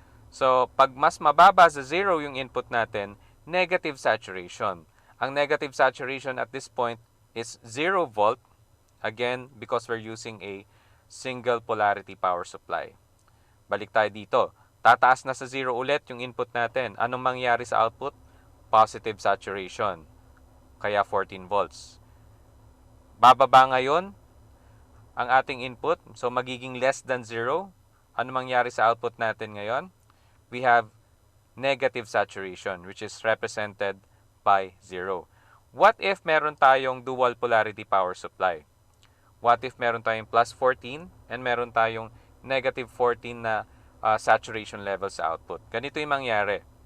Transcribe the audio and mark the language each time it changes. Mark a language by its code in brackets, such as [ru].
[tl] So, pag mas mababa sa 0 yung input natin, [en] negative saturation. Ang negative saturation at this point is 0 volt, again, because we're using a single polarity power supply. [tl] Balik tayo dito. Tataas na sa 0 ulit yung input natin. Anong mangyayari sa output? [en] Positive saturation. [tl] Kaya 14 volts. Bababa ngayon ang ating input. So, magiging less than 0. Ano mangyayari sa output natin ngayon? [en] We have negative saturation, which is represented by 0. What if meron tayong dual polarity power supply? What if meron tayong plus 14 and meron tayong negative 14 na saturation level sa output? [tl] Ganito yung mangyari.